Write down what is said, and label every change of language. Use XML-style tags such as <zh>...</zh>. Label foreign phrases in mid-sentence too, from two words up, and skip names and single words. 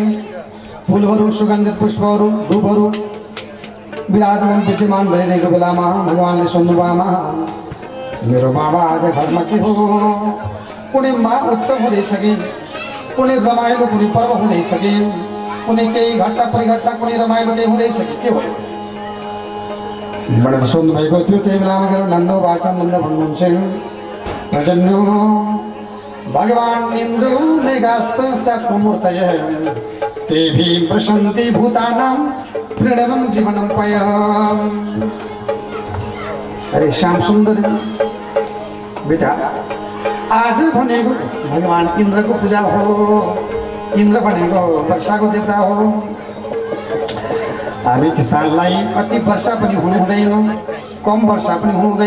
<ne>फुलहरू सुगन्धित पुष्पहरू धूपहरू विराजमान विद्यमान भइरहेको बेलामा भगवानले सोध्नुभयो आमा मेरो बाबा आज घरमा के हो? कुनै उत्सव हुँदैछ कि कुनै रमाइलो कुनै पर्व हुँदैछ कि कुनै केही घटना परिघटना कुनै रमाइलो केही हुँदैछ कि के भयो भनेर सोध्नुभएको थियो। त्यही बेलामा गएर नन्दो वाचन नन्द भन्नुहुन्छ</ne> <sa>प्रजन्यो भगवान इन्द्रो मेघास्त सत्मूर्तये तेभि प्रसन्ति भूतानां प्रणवं जीवनं पय।</sa> <ne>अरे श्याम सुन्दर बेटा आज भनेको भगवान इन्द्रको पूजा हो। इन्द्र भनेको वर्षाको देवता हो। हामी किसानलाई अति वर्षा पनि हुनु हुँदैन, कम वर्षा पनि हुनु हुँदैन।</ne>